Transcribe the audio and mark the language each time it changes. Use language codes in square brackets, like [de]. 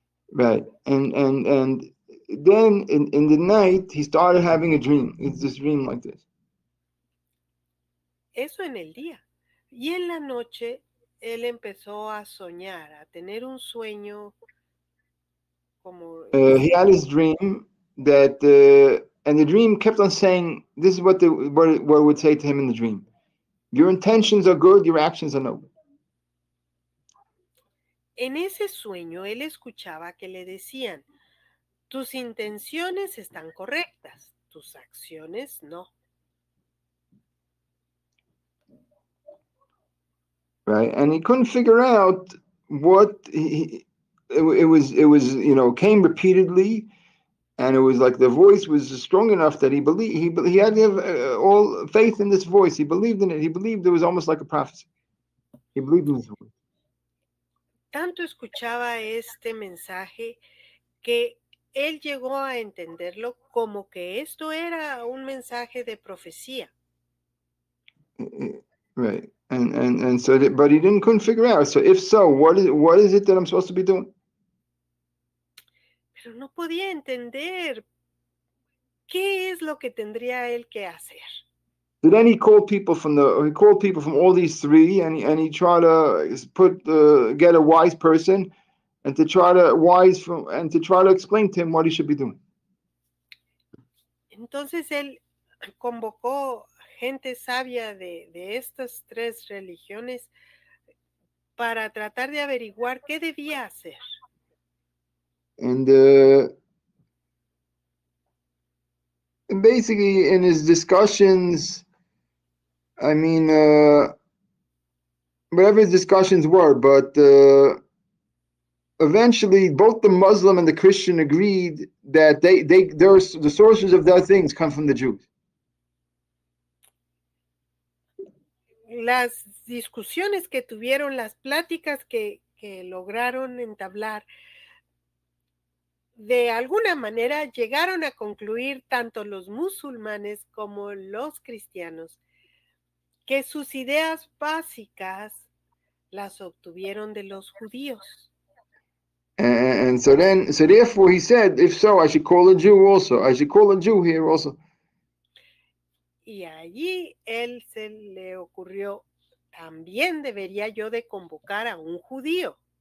[en] Right, and then in the night he started having a dream. It's this dream like this. [es] Eso en el día. Y en la noche él empezó a soñar, a tener un sueño como... [en] He had his dream that, and the dream kept on saying, this is what it would say to him in the dream. Your intentions are good, your actions are no good. [es] En ese sueño él escuchaba que le decían, tus intenciones están correctas, tus acciones no. [en] Right, and he couldn't figure out what it was, came repeatedly, and it was like the voice was strong enough that he believed, he had to have all faith in this voice. He believed in it. He believed it was almost like a prophecy. He believed in this voice. [es] Tanto escuchaba este mensaje que él llegó a entenderlo como que esto era un mensaje de profecía. [en] Right, and so, but he couldn't figure out. So if so, what is it that I'm supposed to be doing? [es] Pero no podía entender qué es lo que tendría él que hacer. [en] So then he called people from all these three, and he tried to get a wise person, and to try to explain to him what he should be doing. [es] Entonces él convocó gente sabia de estas tres religiones para tratar de averiguar qué debía hacer. [en] And basically, in his discussions, I mean, whatever his discussions were, but eventually both the Muslim and the Christian agreed that the sources of their things come from the Jews. [es] Las discusiones que tuvieron, las pláticas que lograron entablar, de alguna manera llegaron a concluir tanto los musulmanes como los cristianos que sus ideas básicas las obtuvieron de los judíos. [en] And so therefore he said, if so, I should call a Jew also. I should call a Jew here also. [es] Y allí él se le ocurrió, también debería yo de convocar a un judío.